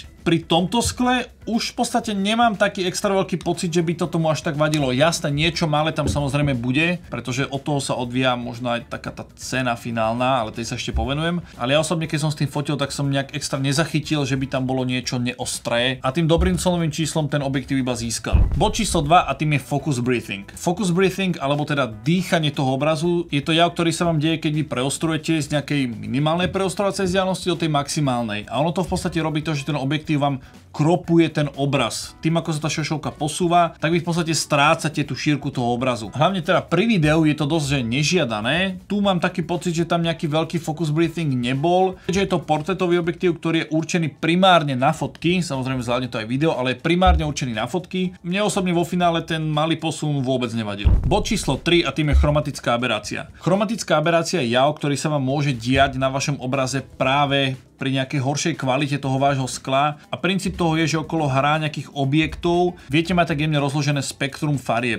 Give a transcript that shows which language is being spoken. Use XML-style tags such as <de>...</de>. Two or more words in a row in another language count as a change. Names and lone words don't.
<sk>Pri tomto skle už v podstate nemám taký extra veľký pocit, že by to tomu až tak vadilo. Jasné, niečo malé tam samozrejme bude, pretože od toho sa odvíja možno aj taká tá cena finálna, ale tej sa ešte povenujem. Ale ja osobne, keď som s tým fotil, tak som nejak extra nezachytil, že by tam bolo niečo neostré a tým dobrým clonovým číslom ten objektív iba získal. Bod číslo 2 a tým je</sk> <en>focus breathing. Focus breathing,</en> <sk>alebo teda dýchanie toho obrazu, je to jav, ktorý sa vám deje, keď vy preostrujete z nejakej minimálnej preostrovacej vzdialenosti do tej maximálnej. A ono to v podstate robí to, že ten objektív vám kropuje ten obraz. Tým, ako sa tá šošovka posúva, tak vy v podstate strácate tú šírku toho obrazu. Hlavne teda pri videu je to dosť že nežiadané. Tu mám taký pocit, že tam nejaký veľký</sk> <en>focus breathing</en> <sk>nebol. Keďže je to portrétový objektív, ktorý je určený primárne na fotky, samozrejme zvládne to aj video, ale je primárne určený na fotky. Mne osobne vo finále ten malý posun vôbec nevadil. Bod číslo 3 a tým je chromatická aberácia. Chromatická aberácia je jav, ktorý sa vám môže diať na vašom obraze práve pri nejakej horšej kvalite toho vášho skla a princíp toho je, že okolo hrá nejakých objektov viete mať tak jemne rozložené spektrum farieb.</sk>